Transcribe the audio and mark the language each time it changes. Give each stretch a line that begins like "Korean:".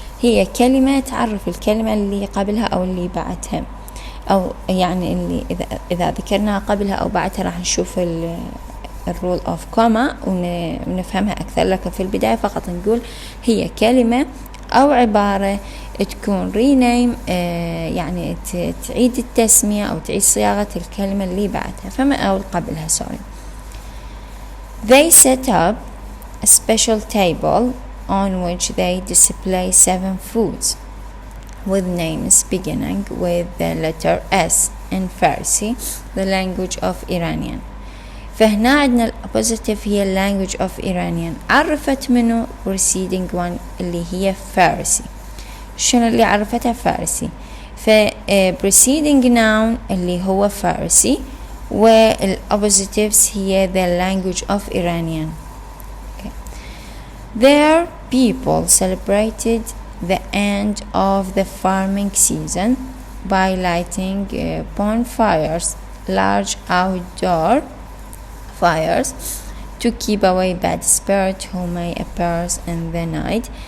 Arabic: هي كلمة تعرف الكلمة اللي قبلها أو اللي بعدها، أو يعني اللي إذا ذكرناها قبلها أو بعدها راح نشوف الرول أوف كوما ونفهمها أكثر. لكن في البداية فقط نقول هي كلمة أو عبارة تكون rename، يعني تعيد التسمية أو تعيد صياغة الكلمة اللي بعدها أو قبلها.
English: They set up a special table on which they display 7 foods with names beginning with the letter S in Farsi, the language of Iranian.
Arabic: فهنا عندنا الأوبوزيتيف هي
English: language of Iranian.
Arabic: عرفت منه
English: preceding one
Arabic: اللي هي فارسي. شنو اللي عرفتها؟ فارسي.
English: preceding noun
Arabic: اللي هو فارسي، والأوبوزيتيفز هي
English: the language of Iranian. Their people celebrated the end of the farming season by lighting bonfires, large outdoor fires, to keep away bad spirits who may appear in the night.